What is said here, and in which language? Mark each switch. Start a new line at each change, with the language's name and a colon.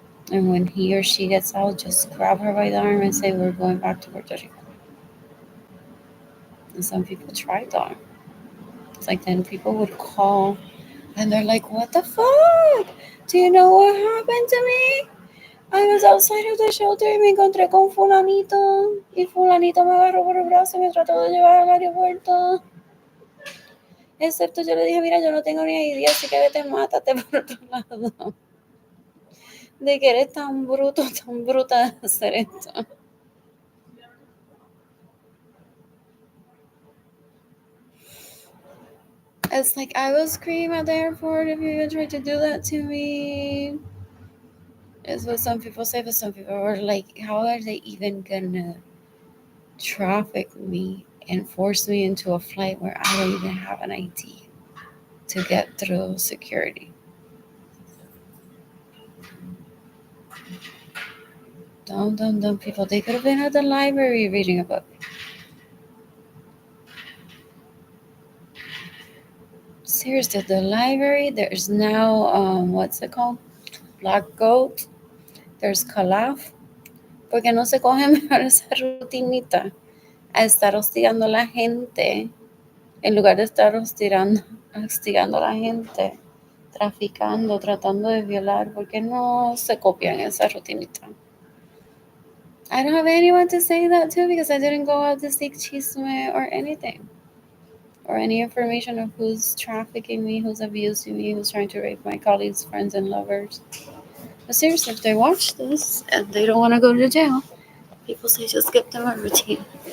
English: And when he or she gets out, just grab her by the arm and say, we're going back to Puerto Rico. And some people tried that. It's like then people would call and they're like, what the fuck? Do you know what happened to me? I was outside of the shelter
Spanish: y me encontré con fulanito. Y fulanito me agarró por el brazo y me trató de llevar al aeropuerto. Excepto yo le dije, mira, yo no tengo ni idea, así que vete, mátate por otro lado. De que eres tan bruto, tan bruta de hacer esto.
English: It's like, I will scream at the airport if you even try to do that to me. Is what some people say, but some people are like, how are they even gonna traffic me and force me into a flight where I don't even have an ID to get through security? Dumb people. They could have been at the library reading a book. Seriously, the library, there's now, what's it called? Black Goat. There's Calaf.
Spanish: Porque no se coge mejor esa rutinita a estar hostigando a la gente en lugar de estar hostigando a la gente, traficando, tratando de violar, porque no se copian esa rutinita.
English: I don't have anyone to say that to because I didn't go out to seek chisme or anything. Or any information of who's trafficking me, who's abusing me, who's trying to rape my colleagues, friends, and lovers. But seriously, if they watch this and they don't want to go to jail, people say just give them a routine.